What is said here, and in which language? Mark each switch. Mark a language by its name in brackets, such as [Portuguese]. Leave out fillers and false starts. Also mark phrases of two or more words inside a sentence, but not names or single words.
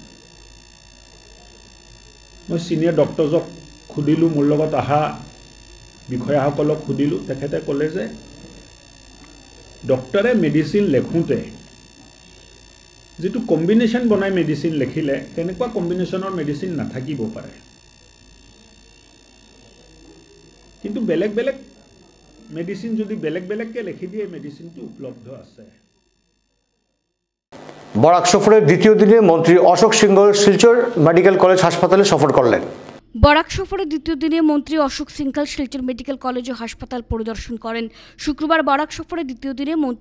[Assamese] মই [English] senior doctor [Assamese] খুদিলোঁ মোৰ লগত আহা বিষয়াসকলক খুদিলোঁ তেখেতে ক'লে যে ডক্টৰে মেডিচিন লেখোঁতে যেটো কম্বিনেশ্যন বনাই মেডিচিন লিখিলে তেনেকুৱা কম্বিনেশ্যনৰ মেডিচিন নাথাকিব পাৰে কিন্তু বেলেগ বেলেগ মেডিচিন যদি বেলেগ বেলেগকে লিখি দিয়ে মেডিচিনটো উপলব্ধ আছে [Bangla] বরাক সফরের দ্বিতীয় দিনে মন্ত্রী অশোক সিংহল শিলচর মেডিকেল কলেজ হাসপাতালে সফর করলেন বরাক সফরের দ্বিতীয় দিনে মন্ত্রী অশোক সিংঘল শিলচর মেডিকেল কলেজ ও হাসপাতাল পরিদর্শন করেন শুক্রবার বরাক সফরের দ্বিতীয় দিনে মন্ত্রী